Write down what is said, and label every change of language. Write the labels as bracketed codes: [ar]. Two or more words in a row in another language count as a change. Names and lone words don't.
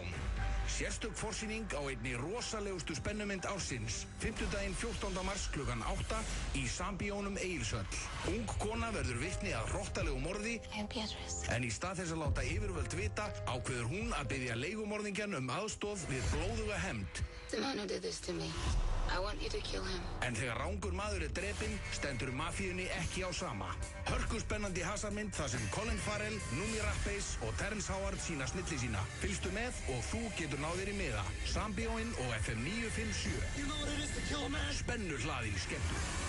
[is] Sérstök forsýning á einni rosalegustu spennumynd ársins, 5. 14. mars klukkan 8 í Sambíónum Egilshöll. Ung kona verður vitni að hrottalegu morði, en í stað þess að láta yfirvöld vita ákveður hún að biðja leigumorðingjan aðstoð við blóðuga hefnd. [en] The man who did this to me. I want you to kill him. [is] En þegar rangur maður er drepinn, stendur mafíunni ekki á sama. Hörkuspennandi hasarmynd þar sem Colin Farrell, Noomi Rapace og Terrence Howard sína snilli sína. Fylgstu með og þú getur náðir í miða. Sambíóin og FM 957. Spennu hlaðin skemmtur.